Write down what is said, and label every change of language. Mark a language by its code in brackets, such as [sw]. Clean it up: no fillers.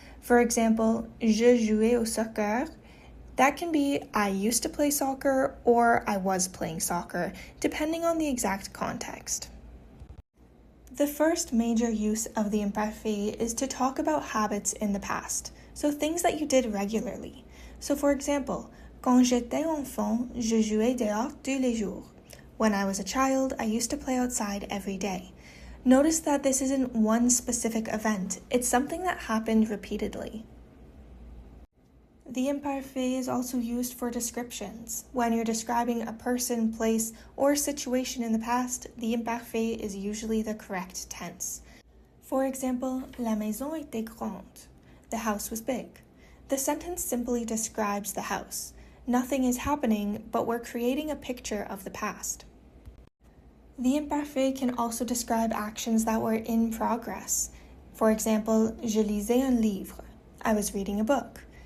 [en] For example, [fr] je jouais au soccer. [en] That can be I used to play soccer or I was playing soccer, depending on the exact context. The first major use of the imparfait is to talk about habits in the past, so things that you did regularly. So for example, [fr] quand j'étais enfant, je jouais dehors tous les jours. [en] When I was a child, I used to play outside every day. Notice that this isn't one specific event, it's something that happened repeatedly. The imparfait is also used for descriptions. When you're describing a person, place, or situation in the past, the imparfait is usually the correct tense. For example, [fr] la maison était grande. [en] The house was big. The sentence simply describes the house. Nothing is happening, but we're creating a picture of the past. The imparfait can also describe actions that were in progress. For example, [fr] je lisais un livre. [en] I was reading a book.